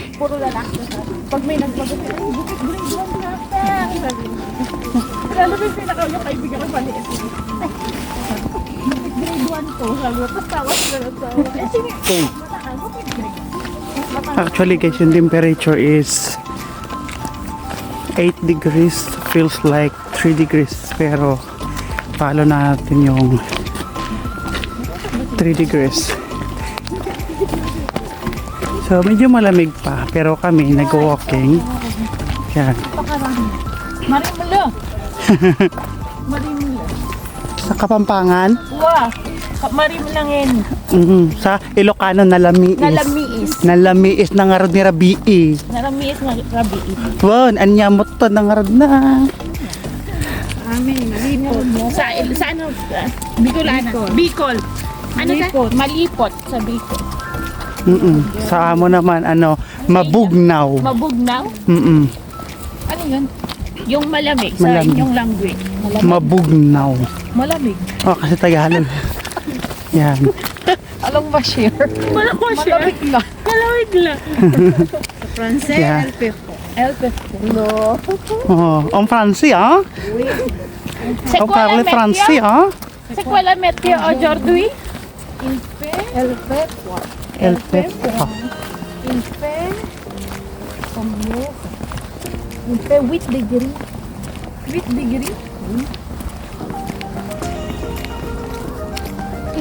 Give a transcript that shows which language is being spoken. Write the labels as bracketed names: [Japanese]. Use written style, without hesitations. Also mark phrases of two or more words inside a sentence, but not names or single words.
[Filipino] Puro lalaki. Pag may nagpagupit, ay, bukit grade 1 natin. Sabi niya. Lalo ba yung pinakaw yung kaibigan ko paliit. Bukit grade 1 to. Sabi ko, tapos tawa sila ng tawa. Eh, sige. Mataan, bukit grade. [English] Actually guys, yung temperature is 8 degrees. Feels like 3 degrees. [Filipino] Pero follow natin yung 3 degrees. So medyo malamig pa. Pero kami nag-walking. Yan. [Pampanga] Marimulo. Marimulo. [Filipino] Sa Kapampangan. [Pampanga] Wah. Marimulangin. [Filipino] Sa Ilocano, Nalamiis. [Iloko] Nalamiis. Nalamiis na nga ni Rabii. Nalamiis nga rabi. Wow, anyamot to na nga na. [Bikol] Amin, malipot. [Filipino] Sa ano? Bicolana. Bicol. Ano sa? Malipot sa Bicol. [Hiligaynon] Sa amo naman, mabugnaw. [Filipino] Mabugnaw? Ano yun? Yung malamig sa Malamig. inyong language. Mabugnaw. Malamig. Oh, kasi Tagalog. Yan. Alam ba, share? Malamig lang. Malamig lang. [French] Francais, [English] Yeah. El Pepo. El Pepo. No. [French] Oh, en français, hein? C'est On quoi parle la français, météo? hein? C'est quoi la météo aujourd'hui? El Pepo. El Pepo. Il fait combien? Il fait 8 degrés. 8 degrés?